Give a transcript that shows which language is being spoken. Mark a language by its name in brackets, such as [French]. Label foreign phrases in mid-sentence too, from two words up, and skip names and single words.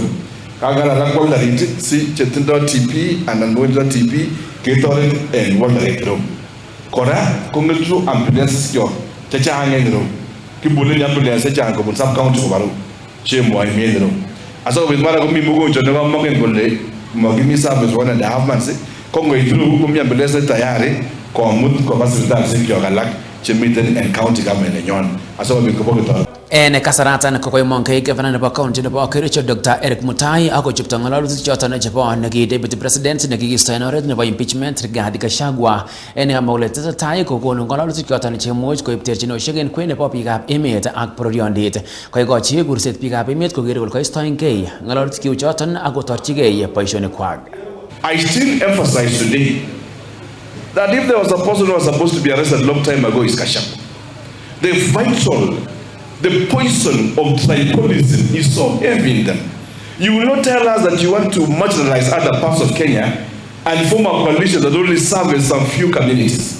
[Kalenjin] Kakingalal ak Waldarit si chetindo TB anan mgonjwa TB ketoret en Waldarit Mirou. Kora kong'etu ambulances kyok chechang en Mirou. Kibuleni ambulance chechang kobun sub-county kobaru chemwoi mi en Mirou. Asikobit mara komi mgonjwa nekomoken kole mokimi service 1.5 months ko ngoit Mirou komi ambulance tayari komut koba sipitalisiek kyok alak chemiten en [English] county government [Kalenjin] nenyon asikobit koboketoret. En kasaratan kokoimongei gavana nebo county nebo Kericho Dr. Eric Mutai akochupto ng'alalutik choton chebo neki [English] deputy president [Kalenjin] nekikisto en oret nebo impeachment Rigathi Gachagua en kamwa kole tesetai kokonu ng'alalutik choton chemuch koib terchinosiek en kwen nebo biikab emet ak bororiondit. Koikochi kurset biikab emet kokere kole koistoengei ng'alalutik choton ak kotorchigei boisionikwak. [English] I still emphasize today that if there was a person who was supposed to be arrested a long time ago is Gachagua. The poison of tribalism is so heavy in them. You will not tell us that you want to marginalize other parts of Kenya and form a coalition that only serves some few communities.